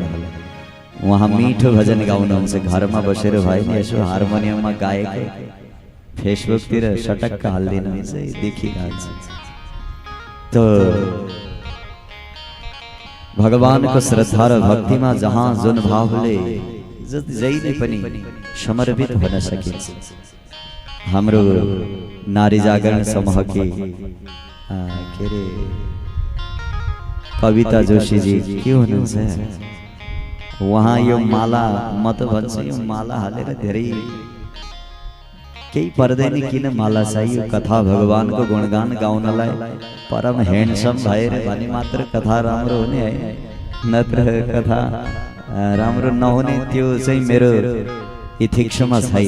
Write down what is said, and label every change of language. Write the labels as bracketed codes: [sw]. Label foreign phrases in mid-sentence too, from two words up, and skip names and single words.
[ne] उहाँ मिठो भजन गाउनुहुन्छ, घरमा बसेर भए नि यसो हार्मोनियममा गाएको फेसबुकतिर सटक्क हाल्दिनुहुन्छ, देखिरहन्छ। तो भगवानको श्रद्धा र भक्तिमा जहाँ जुन भावले जहिले पनि समर्पित हुन सकिन्छ। हाम्रो नारी जागरण समूहकी के रे कविता जोशी जी के हुनुहुन्छ, वहाँ यो माला म त भन्छु यो माला हालेर धेरै केही पर्दैन। किन माला चाहियो? कथा भगवानको गुणगान गाउनलाई परम ह्यान्डसम भएर भने मात्र कथा राम्रो हुने है, नत्र कथा राम्रो नहुने त्यो चाहिँ मेरो इथिक्समा छैन।